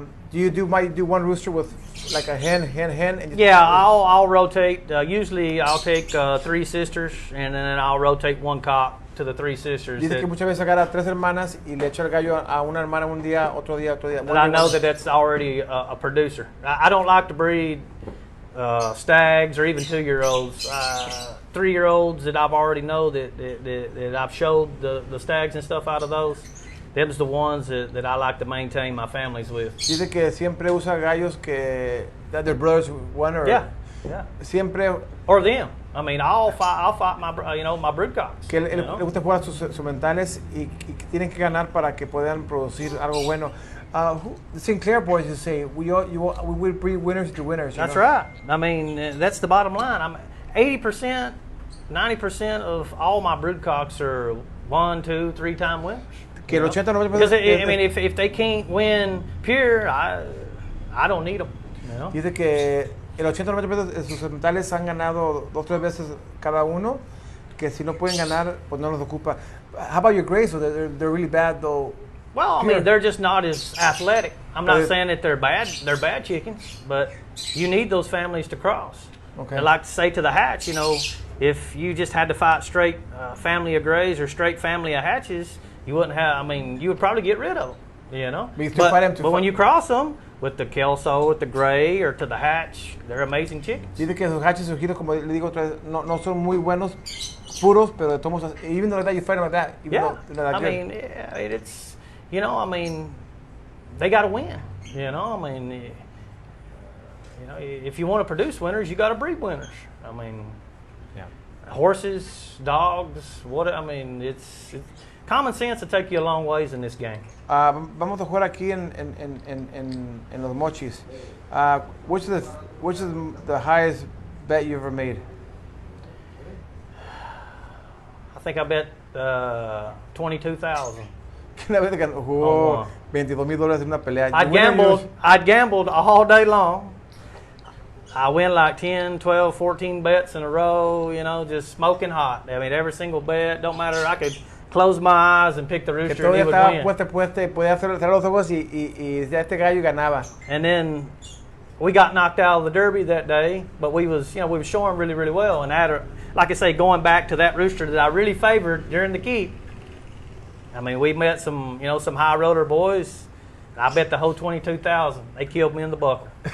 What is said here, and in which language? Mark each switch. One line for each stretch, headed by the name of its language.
English: Do you do one rooster with like a hen? And yeah, I'll rotate. Usually I'll take 3 sisters and then I'll rotate 1 cock to the 3 sisters.
Spanish: Dice que muchas veces agarra 3 hermanas y le echa el gallo a una hermana un día, otro día.
English: But I know that's already a producer. I don't like to breed stags or even 2-year-olds. 3-year-olds that I've already know that I've showed the stags and stuff out of those. Them's the ones that I like to maintain my families with.
Spanish: Dice que siempre usa gallos
English: that their brothers won or yeah.
Spanish: Siempre
English: or them. I mean, I'll fight my my broodcocks.
Spanish: Que le gusta jugar sus mentales y que tienen que ganar para que puedan producir algo bueno.
English: The Sinclair boys just say we will breed winners to winners. That's right. I mean, that's the bottom line. 80%, 90% of all my broodcocks are 1, 2, 3 time winners.
Spanish: Que el 80-90%.
English: Because I mean, if they can't win pure, I don't need them. You know?
Spanish: Dice que el 80-90% de sus mentales han ganado 2 o 3 veces cada uno. Que si no pueden ganar, pues no los ocupa.
English: How about your grays? So they're really bad though. Well, I mean, they're just not as athletic. I'm not saying that they're bad. They're bad chickens, but you need those families to cross. Okay. I like to say to the hatch, you know, if you just had to fight straight family of grays or straight family of hatches, you wouldn't have. I mean, you would probably get rid of them, you know. But when you cross them with the Kelso, with the gray, or to the hatch, they're amazing chickens.
Spanish: Dice que sus hatches surgidos, como le digo otra vez, no son muy buenos, puros, pero de todos modos,
English: even though you fight them like that, even yeah. though they're not good. I mean, it's, you know, I mean, they got to win. You know, I mean, you know, if you want to produce winners, you got to breed winners. I mean, Yeah. horses, dogs, it's common sense will take you a long ways in this game.
Spanish: Vamos a jugar aquí en los mochis.
English: Which is the highest bet you ever made? I think I bet 22,000.
Spanish: Una vez que jugó $22,000 en una pelea.
English: I'd gambled all day long. I win like 10, 12, 14 bets in a row, you know, just smoking hot. I mean, every single bet, don't matter. I could close my eyes and pick the
Spanish: Que
English: rooster and he
Spanish: todavía
English: would
Spanish: estaba puesta y podía cerrar los ojos y ya este gallo ganaba.
English: And then we got knocked out of the Derby that day, but we was showing really, really well. And like I say, going back to that rooster that I really favored during the keep, I mean, we met some high roller boys. I bet the whole 22,000. They killed me in the buckle.